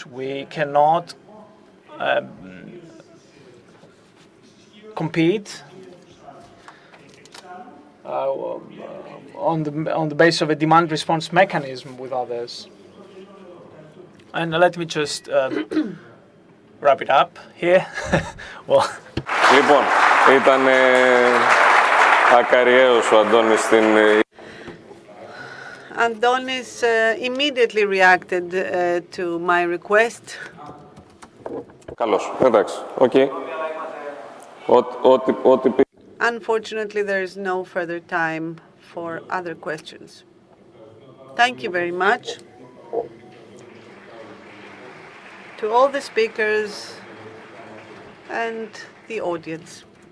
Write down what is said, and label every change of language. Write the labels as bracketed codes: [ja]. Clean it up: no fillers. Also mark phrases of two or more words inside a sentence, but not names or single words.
[en] We cannot compete on the basis of a demand response mechanism with others. And let me just wrap it up here. Well. [el] Λοιπόν, ήταν ακαριέως ο Αντώνης στην... [en] Andonis immediately reacted to my request. [el] Καλώς, εντάξει, οκ. Ό,τι πει... [en] Unfortunately, there is no further time for other questions. Thank you very much to all the speakers and the audience.